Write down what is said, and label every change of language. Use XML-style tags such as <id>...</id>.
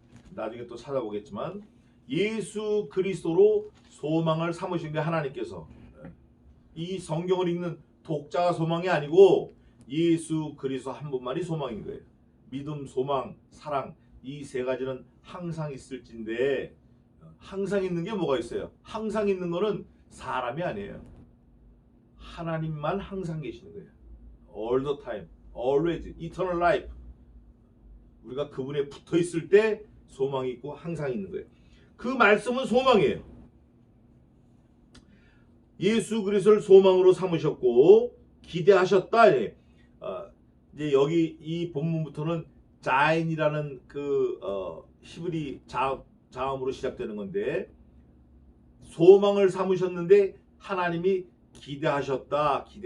<ko>나중에 또 찾아보겠지만 예수 그리스도로 소망을 삼으신 게 하나님께서 이 성경을 읽는 독자가 소망이 아니고 예수 그리스도 한 분만이 소망인 거예요. 믿음, 소망, 사랑 이 세 가지는 항상 있을진데 항상 있는 게 뭐가 있어요? 항상 있는 거는 사람이 아니에요. 하나님만 항상 계시는 거예요.</ko> <en>All the time, always, eternal life.</en> <ko>우리가 그분에 붙어 있을 때 소망이 있고 항상 있는 거예요. 그 말씀은 소망이에요. 예수 그리스도를 소망으로 삼으셨고 기대하셨다. 이제 여기 이 본문부터는 자인이라는 그 히브리 자음으로 시작되는 건데 소망을 삼으셨는데 하나님이 기대하셨다.</ko>